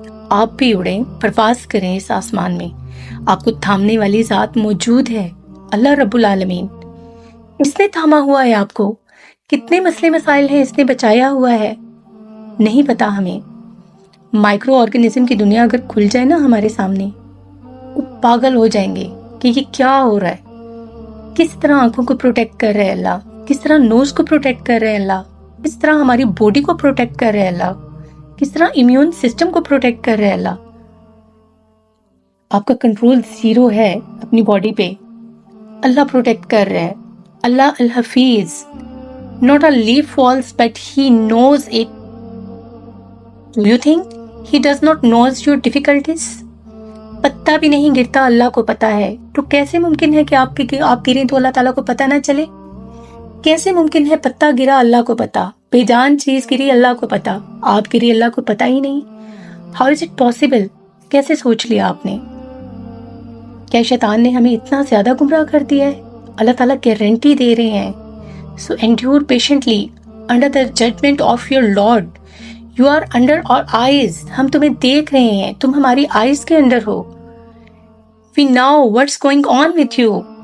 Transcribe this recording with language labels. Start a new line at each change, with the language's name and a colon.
Urdu: آپ بھی اڑیں، پرواز کریں اس آسمان میں، آپ کو تھامنے والی ذات موجود ہے، اللہ رب العالمین۔ اس نے تھاما ہوا ہے آپ کو۔ کتنے مسئلے مسائل ہیں اس نے بچایا ہوا ہے، نہیں پتا ہمیں۔ مائکرو آرگنزم کی دنیا اگر کھل جائے نا ہمارے سامنے، وہ پاگل ہو جائیں گے کہ یہ کیا ہو رہا ہے، کس طرح آنکھوں کو پروٹیکٹ کر رہے ہیں اللہ، کس طرح نوز کو پروٹیکٹ کر رہے ہیں اللہ، کس طرح ہماری باڈی کو پروٹیکٹ کر رہے ہیں اللہ، کس طرح امیون سسٹم کو پروٹیکٹ کر رہا ہے اللہ. آپ کا کنٹرول 0 ہے اپنی باڈی پہ. اللہ پروٹیکٹ کر رہا ہے. اللہ الحفیظ.
English: Not a leaf falls, but he knows it. Do you think he does not knows your difficulties?
Urdu: پتا بھی نہیں گرتا اللہ کو پتا ہے. تو کیسے ممکن ہے کہ آپ گریں تو اللہ تعالیٰ کو پتا نہ چلے؟ کیسے ممکن ہے پتا گرا اللہ کو پتا، بے جان چیز گری اللہ کو پتا، آپ گری اللہ کو پتا ہی نہیں؟
English: How is it possible؟
Urdu: کیسے سوچ لیا آپ نے؟ کیا شیطان نے ہمیں اتنا زیادہ گمراہ کر دیا ہے؟ اللہ تعالیٰ گارنٹی دے رہے ہیں.
English: So endure patiently under the judgment of your Lord. You are under our eyes.
Urdu: ہم تمہیں دیکھ رہے ہیں، تم ہماری آئیز کے اندر ہو.
English: We know what's going on with you.